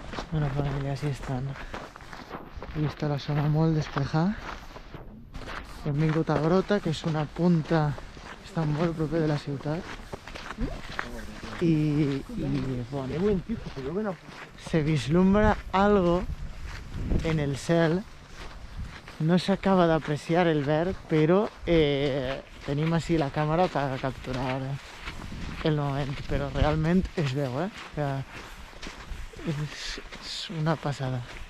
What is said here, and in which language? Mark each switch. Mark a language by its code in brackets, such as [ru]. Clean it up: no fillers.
[ca] Bueno, familia, així estan. Aquí està la zona molt despejada. Hem vingut a Grota, que és una punta que està molt proper de la ciutat. [es] Y bueno, se vislumbra algo en el cel. [ca] No s'acaba d'apreciar el verd, però tenim així la càmera per capturar el moment, però realment es veu, [es] o sea, [ca] és una passada.